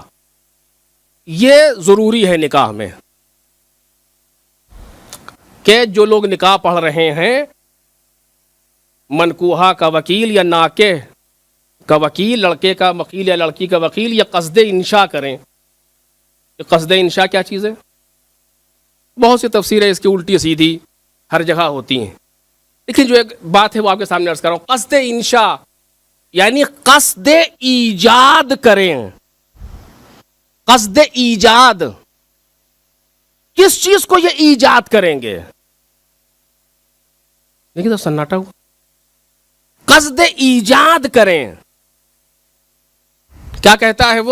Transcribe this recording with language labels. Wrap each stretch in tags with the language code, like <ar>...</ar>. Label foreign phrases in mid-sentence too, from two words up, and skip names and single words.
<ur>یہ ضروری ہے نکاح میں کہ جو لوگ نکاح پڑھ رہے ہیں، منکوحہ کا وکیل یا ناکح کا وکیل، لڑکے کا وکیل یا لڑکی کا وکیل، یہ قصد انشاء کریں. قصد انشاء کیا چیز ہے؟ بہت سی تفسیریں اس کی الٹی سیدھی ہر جگہ ہوتی ہیں، لیکن جو ایک بات ہے وہ آپ کے سامنے عرض کر رہا ہوں. قصد انشاء یعنی قصد ایجاد کریں. قصد ایجاد، کس چیز کو یہ ایجاد کریں گے؟ دیکھیں تو سناٹا ہوا. قصد ایجاد کریں. کیا کہتا ہے وہ؟</ur>